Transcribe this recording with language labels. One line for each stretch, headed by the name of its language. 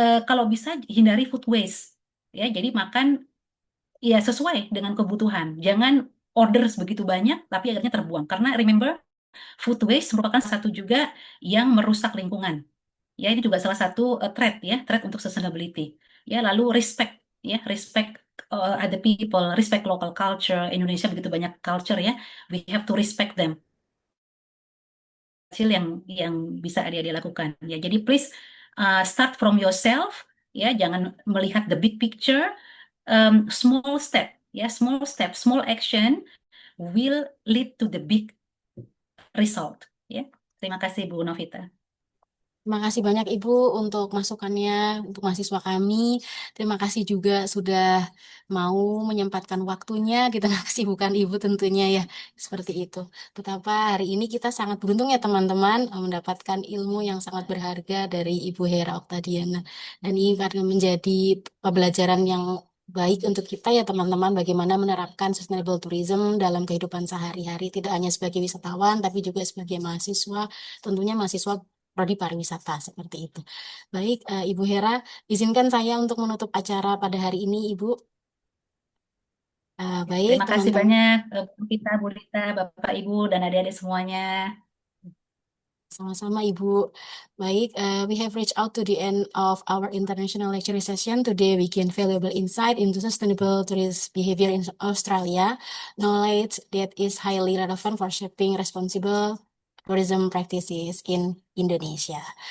Indonesian: Kalau bisa hindari food waste. Ya, jadi makan ya sesuai dengan kebutuhan. Jangan orders begitu banyak, tapi akhirnya terbuang. Karena remember, food waste merupakan satu juga yang merusak lingkungan. Ya, ini juga salah satu threat untuk sustainability.
English: Ya, lalu respect, ya, respect other people, respect local culture. Indonesia begitu banyak culture ya, we have to respect them.
Indonesian: Kecil yang bisa adik-adik lakukan. Ya, jadi
English: please start from yourself. Ya,
Indonesian: jangan melihat
English: the big picture. Small step, ya, small step, small action will lead to the big result.
Indonesian: Ya, terima kasih Bu Novita. Terima kasih banyak Ibu untuk masukannya untuk mahasiswa kami. Terima kasih juga sudah mau menyempatkan waktunya di tengah kesibukan Ibu tentunya ya. Seperti itu. Betapa hari ini kita sangat beruntung ya teman-teman mendapatkan ilmu yang sangat berharga dari Ibu Hera Oktadiana. Dan ini akan menjadi pembelajaran yang baik untuk kita ya teman-teman bagaimana menerapkan sustainable tourism dalam kehidupan sehari-hari tidak hanya sebagai wisatawan tapi juga sebagai mahasiswa, tentunya mahasiswa prodi pariwisata seperti itu. Baik, Ibu Hera, izinkan saya untuk menutup acara pada hari ini, Ibu. Baik, Terima kasih teman-teman. banyak Bu Kita, Bu Rita, Bapak Ibu dan adik-adik semuanya. Sama-sama Ibu.
English: Baik, we have reached out to the end of our international lecture session. Today we gain valuable insight into sustainable tourist behavior in Australia, knowledge that is highly relevant for shaping responsible tourism practices in Indonesia.